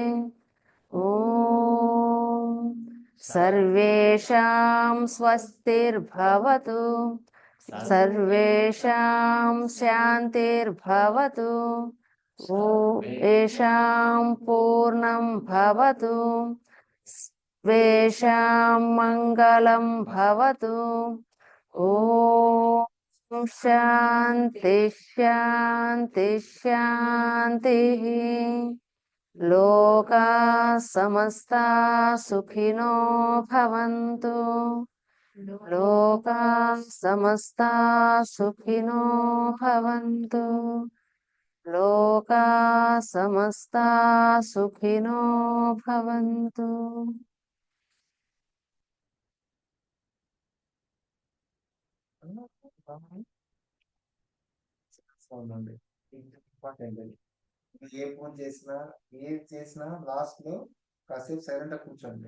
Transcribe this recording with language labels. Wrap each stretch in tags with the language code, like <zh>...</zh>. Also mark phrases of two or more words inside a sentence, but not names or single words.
<sa>ఓం సర్వేషాం స్వస్తిర్భవతు సర్వేషాం శాంతిర్భవతు ఏషాం పూర్ణం భవతు స్వేషాం మంగళం భవతు. ఓం శాంతి శాంతి శాంతి. లోకా సమస్తా సుఖినో భవంతు. లోకా సమస్తా సుఖినో భవంతు. లోకా సమస్తా సుఖినో భవంతు.</sa> <te>అవునండి. ఇంపార్టెంట్. ఏ పూజ చేసినా ఏది చేసినా లాస్ట్ లో కాసేపు సైలెంట్ గా కూర్చోండి.</te>